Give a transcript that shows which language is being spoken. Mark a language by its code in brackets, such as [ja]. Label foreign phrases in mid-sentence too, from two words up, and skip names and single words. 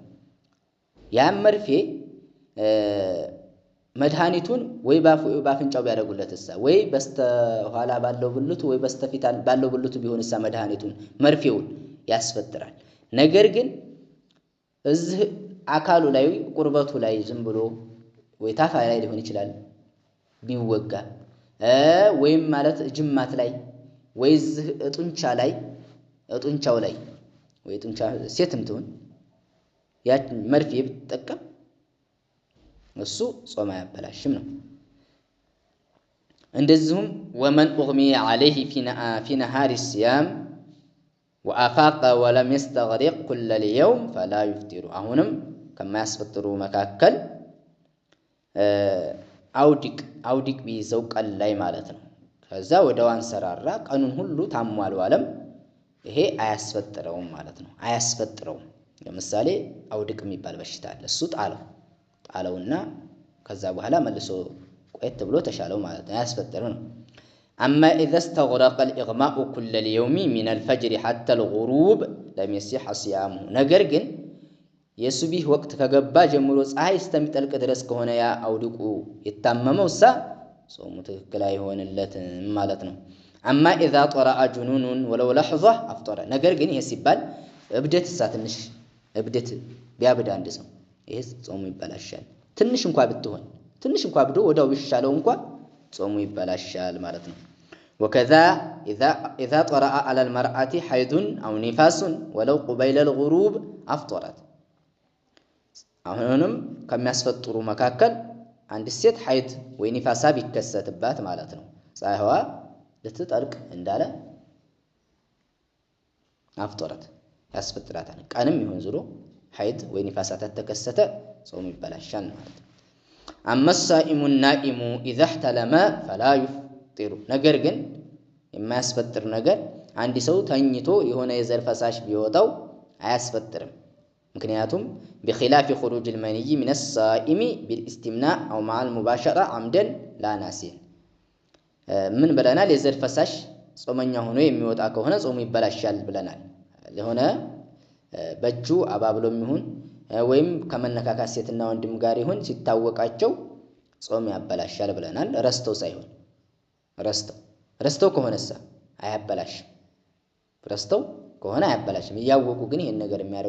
[am] ያ መርፌ መድኃኒቱን ወይ ባፍንጫው ቢያደርጉለትሳ ወይ በስተኋላ ባለው ብልቱ ወይ በስተፊት ባለው ብልቱ ቢሆንሳ መድኃኒቱን መርፌውን ያስፈጥራል። ነገር ግን እዚህ አካሉ ላይ ቁርበቱ ላይ ዝም ብሎ ወይ ታፋ ላይ ሊሆን ይችላል ቢወጋ ወይም ማለት ጅማት ላይ ወይ እዚህ ጡንቻው ላይ ወይ ጡንቻ ሴትም ትሁን ያ መርፌ ብትጠቀም እሱ ጾም አያበላሽም ነው። እንደዚሁም [ar] ومن أغمي عليه في نهار الصيام وأفاق ولم يستغرق كل اليوم فلا يفطر [am] አሁንም ከማያስፈጥሩ መካከል አውዲቅ ቢይዘው ቀን ላይ ማለት ነው። ከዛ ወደው አንሰራራ ቀኑን ሁሉ ታሟል ዋለም ይሄ አያስፈጥረውም ማለት ነው። አያስፈጥረውም። ለምሳሌ አውድቅ የሚባል በሽታ አለ። እሱ ጣለውና ከዛ በኋላ መልሶ ቆየት ብሎ ተሻለው ማለት ነው። አያስፈጥረው ነው። [ar] أما إذا استغرق الإغماء كل اليوم من الفجر حتى الغروب لم يصح صيامه [am] ነገር ግን የሱቢህ ወቅት ከገባ ጀምሮ ፀሐይ እስከሚጠልቅ ድረስ ከሆነ ያ አውድቁ የታመመውሳ ጾሙ ትክክል አይሆንለትም ማለት ነው። [ar] أما إذا طرأ جنون ولو لحظة أفطر [am] ነገር ግን ይሄ ሲባል ትንሽ እብደት ቢያብድ አንድ ሰው ይሄ ጾሙ ይበላሻል። ትንሽ እንኳን ብዶ ወዳው ቢሻለው እንኳን ጾሙ ይበላሻል ማለት ነው። [ar] وكذا إذا طرأ على المرأة حيض أو نفاس ولو قبيل الغروب أفطرت [am] አሁንም ከሚያስፈጥሩ መካከል አንድ ሴት ሐይድ ወይ ኒፋሳ ቢከሰትባት ማለት ነው ፀሐይዋ ልትጠልቅ እንዳለ አፍጠረት ያስፈጥራታል። ቀንም ይሁን ዝሮ ሐይድ ወይ ኒፋሳ ተከሰተ ጾሙ ይበላሻል ማለት ነው። [ar] أما الصائم النائم إذا احتلم فلا يفطر [am] ነገር ግን የማያስፈጥር ነገር አንድ ሰው ተኝቶ የሆነ የዘር ፈሳሽ ቢወጣው አያስፈጥርም። ምክንያቱም [ar] بخلاف خروج المني من الصائم بالاستمناء أو مع المباشرة عمدا لا ناسيا [am] ምን ብለናል? የዘር ፈሳሽ ጾመኛ ሆኖ የሚወጣ ከሆነ ጾሙ ይበላሻል ብለናል። ለሆነ በእጁ አባብሎም ይሁን ወይም ከመነካካት ሴትና ወንድም ጋር ይሁን ሲታወቃቸው ጾም ያበላሻል ብለናል። ረስተው ሳይሆን ረስተው ከሆነሳ አያበላሽም። ረስተው ከሆነ አያበላሽም። እያወቁ ግን ይሄን ነገር የሚያደርጉ